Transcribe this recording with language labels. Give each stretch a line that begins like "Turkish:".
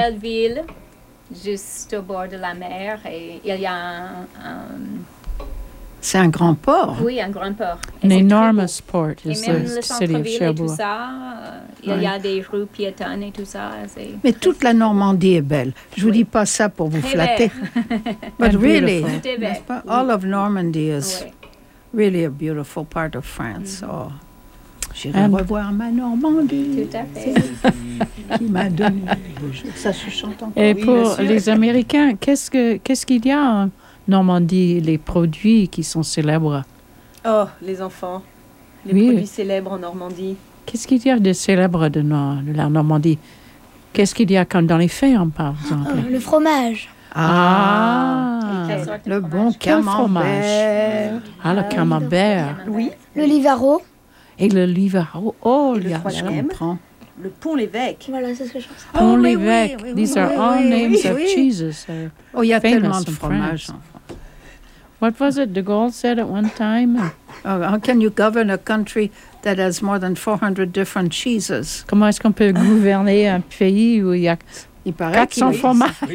French: C'est une très belle ville, juste au bord de la mer, et il y a un... C'est un grand port? Oui, un grand port.
English: An enormous port, is the city of
French: Cherbourg. Et même le centre-ville et tout ça, il y a des rues piétonnes et tout ça. C'est mais toute la Normandie est belle. Je ne vous dis pas ça pour vous très flatter.
English: But really, all of Normandy is really a beautiful part of France.
French: Mm-hmm. Oh. J'irai revoir ma Normandie. Tout à fait. Qui m'a donné. Ça se chante encore. Et pour les Américains, qu'est-ce qu'il y a en Normandie, les produits qui sont célèbres? Oh, les enfants. Les produits célèbres en Normandie. Qu'est-ce qu'il y a de célèbre de la Normandie? Qu'est-ce qu'il y a comme dans les fermes, par exemple? Le fromage. Ah, le bon camembert. Ah, le camembert. Oui. Le Livaro. Et le Livaro. Oh, il y a, je comprends. Le Pont-l'Évêque. Voilà, c'est ce que je pense.
English: Pont-l'Évêque.
French: Oui, oui,
English: These are all names of Jesus.
French: Oh, il y a tellement de fromages.
English: What was it de Gaulle said at one time? How can you govern a country that has more than 400 different cheeses?
French: Comment est-ce qu'on peut gouverner un pays où il y a 400 fromages?